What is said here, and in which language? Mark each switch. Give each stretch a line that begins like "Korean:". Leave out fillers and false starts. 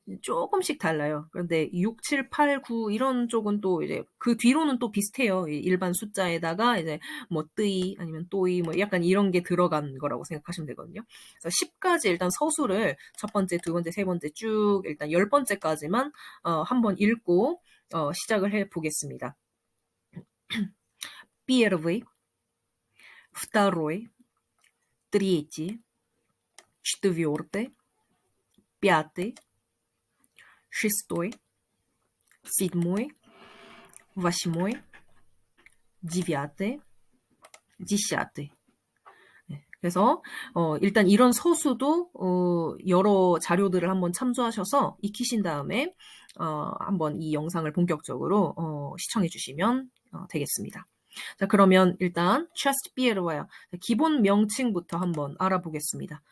Korean: 조금씩 달라요. 그런데 6, 7, 8, 9 이런 쪽은 또 이제 그 뒤로는 또 비슷해요. 일반 숫자에다가 이제 뭐 뜨이 아니면 또이 뭐 약간 이런 게 들어간 거라고 생각하시면 되거든요. 그래서 10까지 일단 서술을 첫 번째, 두 번째, 세 번째 쭉 일단 10번째까지만 한번 읽고 시작을 해 보겠습니다.
Russian: Первый, второй, третий, четвертый, пятый, шестой, седьмой, восьмой, девятый, десятый.
Korean: 그래서 일단 이런 서수도 여러 자료들을 한번 참조하셔서 익히신 다음에 한번 이 영상을 본격적으로 시청해 주시면 되겠습니다. 자, 그러면 일단
Russian: часть первая
Korean: 기본 명칭부터 한번 알아보겠습니다.